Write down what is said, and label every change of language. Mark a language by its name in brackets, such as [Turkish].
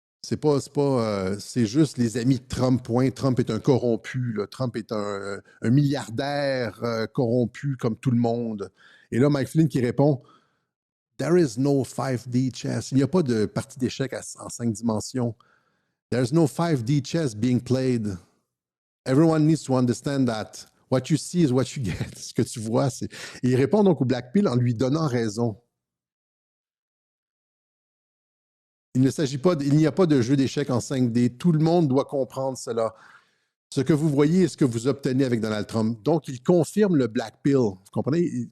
[French] Et c'est juste les amis de Trump, point. Trump est un corrompu. Là. Trump est un milliardaire corrompu comme tout le monde. Et là, Mike Flynn qui répond « [English] There is no 5D chess. [French] » Il n'y a pas de partie d'échecs en 5 dimensions. [English] There's no 5D chess being played. Everyone needs to understand that what you see is what you get. [French] Ce que tu vois, c'est... Et il répond donc au Black Pill en lui donnant raison. Il n'y a pas de jeu d'échecs en 5D. Tout le monde doit comprendre cela. Ce que vous voyez est ce que vous obtenez avec Donald Trump. Donc, il confirme le Black Pill. Vous comprenez?